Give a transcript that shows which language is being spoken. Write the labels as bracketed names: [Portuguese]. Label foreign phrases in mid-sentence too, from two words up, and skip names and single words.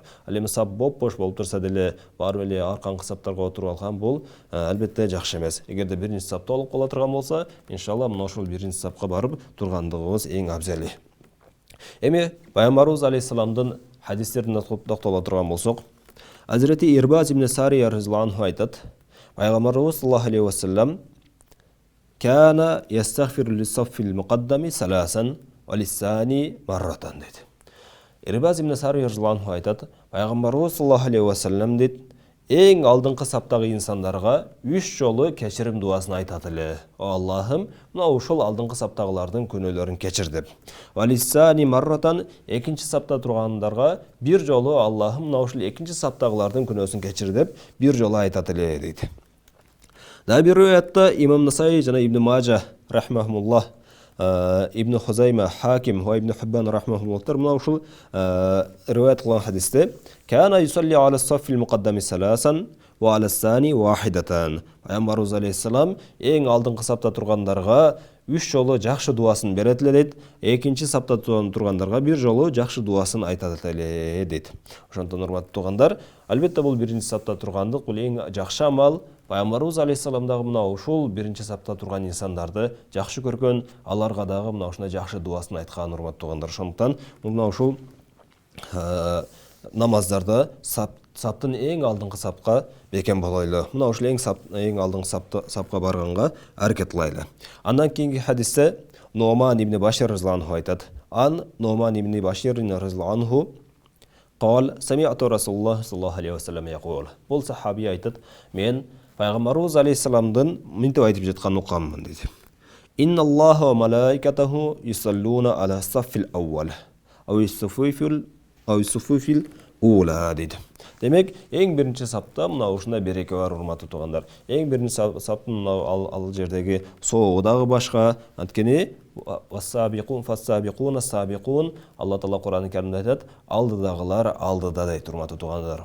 [Kyrgyz] Ал эми сап бош болуп турса деле, барып эле арканкы саптарга отуруп алган бул албетте жакшы эмес. Эгерде биринчи сап толуп кала турган болсо, иншалла мына ошол биринчи сапка барып тургандыгыбыз эң абзели. Эми Пайгамбарыбыз алейхиссаламдын хадистерден токтола турган болсок, [Arabic] Hazreti Irbaz ibn Sariya رضي الله عنه [Kyrgyz] айтат, Пайгамбарыбыз [Arabic] صلى الله عليه وسلم كان يستغفر للصف المقدم ثلاثا وللثاني مرة dedi. [Kyrgyz] Irbaz ibn Sariya [Arabic] رضي الله عنه [Kyrgyz] айтат, Пайгамбарыбыз [Arabic] صلى الله عليه وسلم [Kazakh] дейді, ең алдыңғы саптағы инсандарға [Kyrgyz] 3 жолы [Kazakh] кешірім дуасын [Kyrgyz] айтат эле. Аллахым, мына ушул алдыңғы саптагылардын күнөөлөрүн кечир деп. [Arabic] وللثاني مرة, [Kyrgyz] экинчи сапта тургандарға 1 жолу Аллахым, мына ушул экинчи саптагылардын күнөөсүн кечир деп 1 жолу айтат эле дейт. Да бир риwayatта Имам Насаи жана Ибн Мажа рахмахумуллах, Ибн Хузайма, Хаким ва Ибн Хиббан рахмахумуллахтар мына ушул риwayat кылган хадисте [Arabic] كان يصلي على الصف المقدم ثلاثا وعلى الثاني واحدة. [Kyrgyz] Пайгамбарыбыз алейхиссалам эң алдыңкы сапта тургандарга 3 жолу жакшы дуасын берет эле дейт. Экинчи сапта тургандарга 1 жолу жакшы дуасын айтат эле дейт. Ошондон урматтуу туугандар, албетте бул биринчи сапта тургандык, бул эң жакшы амал. Пайгамбарыбыз алейхиссалам дагы мына ушул биринчи сапта турган инсандарды жакшы көргөн, аларга дагы мына ушундай жакшы дуасын айткан урматтуу туугандар. Ошондуктан мына ушул намаздарда саптын эң алдыңкы сапка бекен болойлу. Мына ушул эң алдыңкы сапка барганга аракет кылайлы. Андан кийинки хадисте Нуъман ибн Башир [Arabic] رضي الله عنه [Kyrgyz] айтат. [Arabic] Нуъман ибн Башир رضي الله عنه قال سمعت رسول الله صلى الله عليه وسلم يقول. [Kyrgyz] Бул сахаби айтат, мен Пайгамбарыбыз алейхиссаламдын мынтип айтып жатканын укканмын дейт. [Arabic] إن الله وملائكته يصلون على الصف الأول أو الصفوف الأولى дейт. [Kyrgyz] Демек, эң биринчи сапта мына ушундай береке бар, урматтуу туугандар. Эң биринчи саптын ал жердеги соогу дагы башка. Анткени вассабиқун Алла Таала Кур'ан-ы Каримде айтат, алдыдагылар алдыда дейт, урматтуу туугандар.